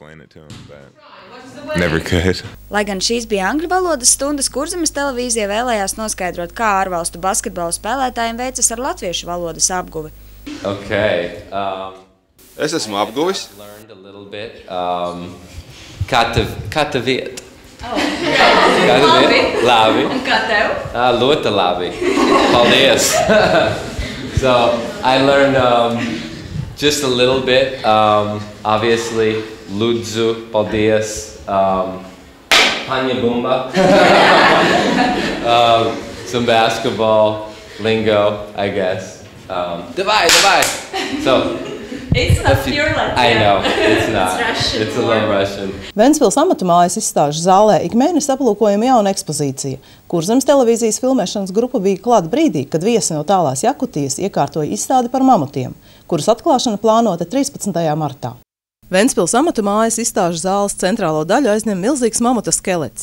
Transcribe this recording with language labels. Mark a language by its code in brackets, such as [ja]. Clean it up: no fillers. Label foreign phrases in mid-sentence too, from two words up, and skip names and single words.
[lv] Lai gan šīs bija angļu valodas stundas, Kurzemes televīzija vēlējās noskaidrot, kā ārvalstu basketbola spēlētājiem veicas ar latviešu valodas apguvi. Es esmu apguvis. Kā tev iet? Labi. Un kā tev? Ļoti labi. Paldies. [en] So, I learned just a little bit. Obviously, [lv] lūdzu, paldies. Paņa bumba. [en] Some basketball lingo, I guess. Davai. So, it's not pure Latvian. I know, it's not. It's a little Russian. [lv] Ventspils amatu mājas izstāžu zālē ik mēnesi aplūkojama jauna ekspozīcija. Kurzemes televīzijas filmēšanas grupa bija klāt brīdī, kad viesi no tālās Jakutijas iekārtoja izstādi par mamutiem, kuras atklāšana plānota 13. martā. Ventspils amatu mājas izstāžu zāles centrālo daļu aizņem milzīgs mamuta skelets.